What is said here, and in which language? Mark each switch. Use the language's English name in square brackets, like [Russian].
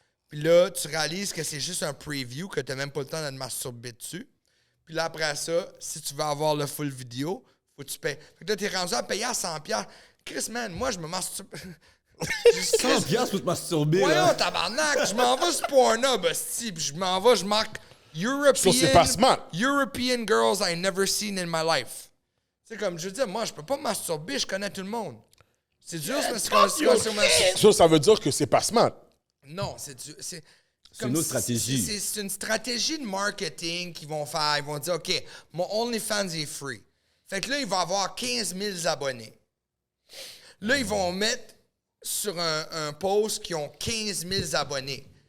[French] Puis là, tu réalises que c'est juste un preview, que tu n'as même pas le temps de te masturber dessus. Puis là, après ça, si tu veux avoir le full vidéo, faut que tu payes. Fait que là, tu es rendu à payer à 100$. Chris, man, moi, je me masturbe... 100$ pour te masturber, Voyons, là. tabarnak, je m'en vais sur Pornhub, hostie, puis je m'en vais, je marque European... Ça, c'est pas smart. [English] European girls I never seen in my life. [French] C'est comme, je veux dire, moi, je peux pas me masturber, je connais tout le monde. C'est dur, c'est [English] fuck your shit. [French] Ça veut dire que c'est pas smart. Non, c'est dur. C'est une autre stratégie. C'est une stratégie de marketing qu'ils vont faire. Ils vont dire, OK, mon OnlyFans est free. Fait que là, il va avoir 15 000 abonnés. Là, ils vont mettre sur un post qui ont 15 000 abonnés.